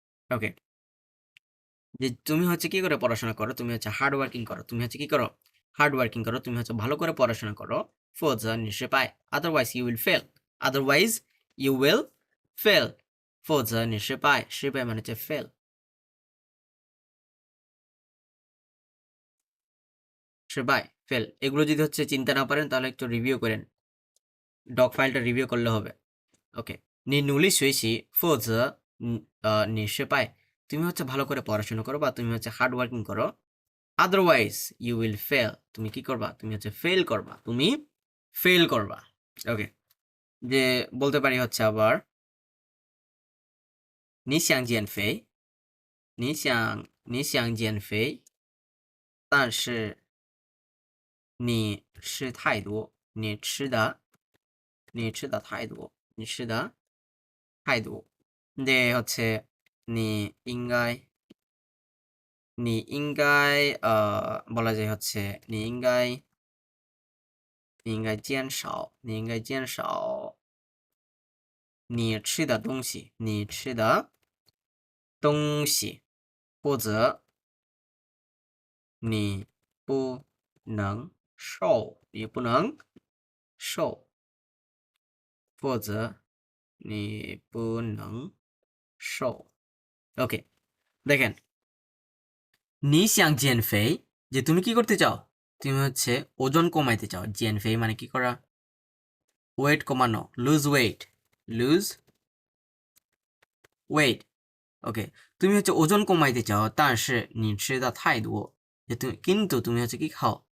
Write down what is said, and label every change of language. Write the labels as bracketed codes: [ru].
[bn] ওকে, যে তুমি হচ্ছে কি করে পড়াশোনা করো, তুমি হচ্ছে হার্ড ওয়ার্কিং করো, তুমি হচ্ছে কি করো হার্ড ওয়ার্কিং করো, তুমি হচ্ছে ভালো করে পড়াশোনা করো। [zh] 否则你失败 [en] otherwise you will fail, otherwise you will fail, 否则你失败，失败 [bn] মানে হচ্ছে [en] fail,失败 fail। [bn] এগুলো যদি হচ্ছে চিন্তা না পারেন তাহলে একটু রিভিউ করেন, ডক ফাইলটা রিভিউ করলে হবে। ওকে, [zh] 你努力学习，否则你失败， [bn] তুমি হচ্ছে ভালো করে পড়াশোনা করো বা তুমি হচ্ছে হার্ড ওয়ার্কিং করো, [en] otherwise you will fail, [bn] তুমি কি করবা, তুমি হচ্ছে ফেল করবা, তুমি ফেল করবা। ওকে, যে বলতে পারি হচ্ছে আবার [zh] 你想减肥，你想减肥，但是你吃太多，你吃的太多，你吃的太多，যে হচ্ছে 你应该你应该 [bn] বলা যায় হচ্ছে [zh] 你应该你应该减少，你应该减少你吃的东西，你吃的东西，或者你不能瘦，你不能瘦，或者你不能瘦。 [bn] ওকে, দেখেন [zh] নি শ্যাং জেন ফেই, [bn] যে তুমি কি করতে চাও? তুমি হচ্ছে ওজন কমাইতে চাও। জেন ফেই মানে কি করা? ওয়েট কমানো, [en] Lose weight, lose weight. [bn] ওকে, তুমি হচ্ছে ওজন কমাইতে চাও, তার সে [zh] নি吃的太多, [bn] যে তুমি কিন্তু তুমি হচ্ছে কি খাও?